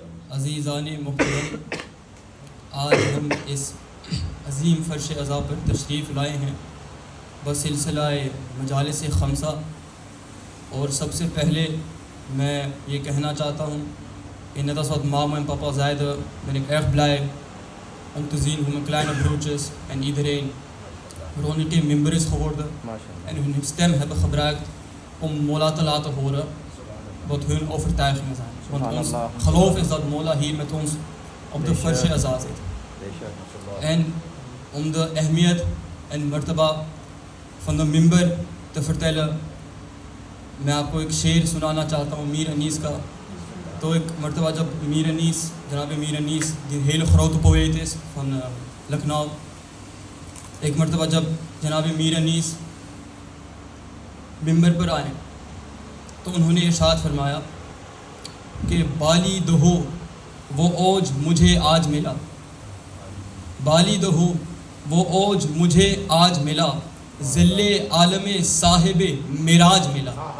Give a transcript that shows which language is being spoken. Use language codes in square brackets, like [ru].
[ur] عزیزان محترم، آج ہم اس عظیم فرش عزا پر تشریف لائے ہیں بسلسلہ مجالس خمسہ. اور سب سے پہلے میں یہ کہنا چاہتا ہوں ان [nl] das wat Mama en Papa zeiden ben ik erg blij om te zien hoe mijn kleine broertjes en iedereen rond die member is geworden en hun stem hebben gebruikt om Mola te laten horen wat hun overtuigingen zijn. Want ons geloof is dat Mola hier met ons op de Farsh Azaa zit. En om de ahmiyat en martaba van de member te vertellen, [ur] میں آپ کو ایک شعر سنانا چاہتا ہوں میر انیس کا. تو ایک مرتبہ جب میر انیس جناب میر انیس [nl] die hele grote poëet is van [ur] Lucknow, ایک مرتبہ جب جناب میر انیس ممبر پر آئے تو انہوں نے ارشاد فرمایا کہ بالی دہو وہ اوج مجھے آج ملا, بالی دہو وہ اوج مجھے آج ملا, ذل عالم صاحب معراج ملا.